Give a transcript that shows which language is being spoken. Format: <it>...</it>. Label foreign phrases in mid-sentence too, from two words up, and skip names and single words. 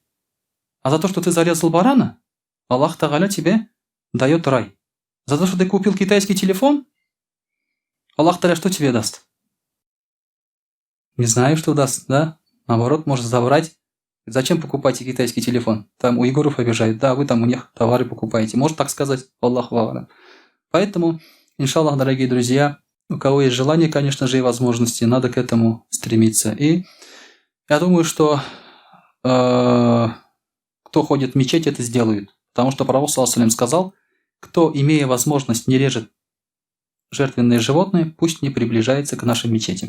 <ru>А за то, что ты зарезал барана,</ru> <ar>الله تعالى</ar> <ru>тебе дает рай. За то, что ты купил китайский телефон,</ru> <ar>الله تعالى</ar> <ru>что тебе даст? Не знаю, что даст, да? Наоборот, может забрать. Зачем покупаете китайский телефон? Там уйгуров обижают, да, вы там у них товары покупаете. Может так сказать,</ru> <ar>والله أعلم.</ar> <ru>Поэтому, иншаллах, дорогие друзья, у кого есть желание, конечно же, и возможности, надо к этому стремиться. И я думаю, что кто ходит в мечеть, это сделают. Потому что пророк ﷺ сказал, кто, имея возможность, не режет жертвенные животные, пусть не приближается к нашим мечетям.</ru>